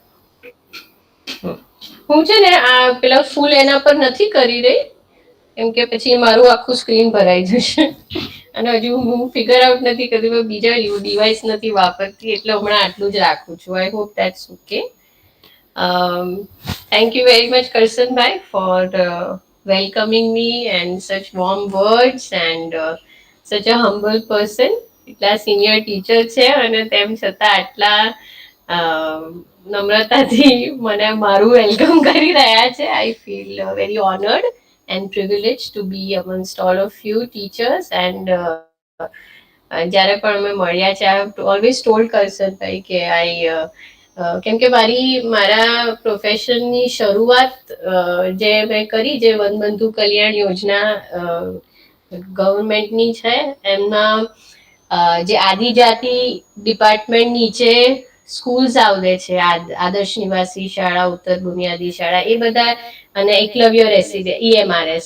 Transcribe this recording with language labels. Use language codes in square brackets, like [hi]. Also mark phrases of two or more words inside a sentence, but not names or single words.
[gu] હું છે ને આ પેલા ફૂલ એના પર નથી કરી રહી, કેમ કે પછી મારું આખું સ્ક્રીન ભરાઈ જશે. અને હજુ હું [en] figure out [gu] નથી કરતી, બીજા ડિવાઇસ નથી વાપરતી, એટલે હમણાં આટલું જ રાખું છું. [en] I hope that's okay. Thank you very much, Karsanbhai, for welcoming me and such warm words and such a humble person. [gu] એટલા સિનિયર ટીચર છે અને તેમ છતાં આટલા નમ્રતાથી મને મારું વેલકમ કરી રહ્યા છે. [en] I feel very honoured and privileged to be amongst all of you teachers. [gu] And જ્યારે પણ અમે મળ્યા છે, [en] I have always told Karsanbhai [gu] કે કેમ કે મારા પ્રોફેશનની શરૂઆત જે મેં કરી, જે વનબંધુ કલ્યાણ યોજના ગવર્મેન્ટની છે, એમના જે આદિજાતિ ડિપાર્ટમેન્ટ નીચે સ્કૂલ્સ આવે છે, આદર્શ નિવાસી શાળા, ઉત્તર બુનિયાદી શાળા, એ બધા, અને એકલવ્ય રેસિડેન્ટ EMRS.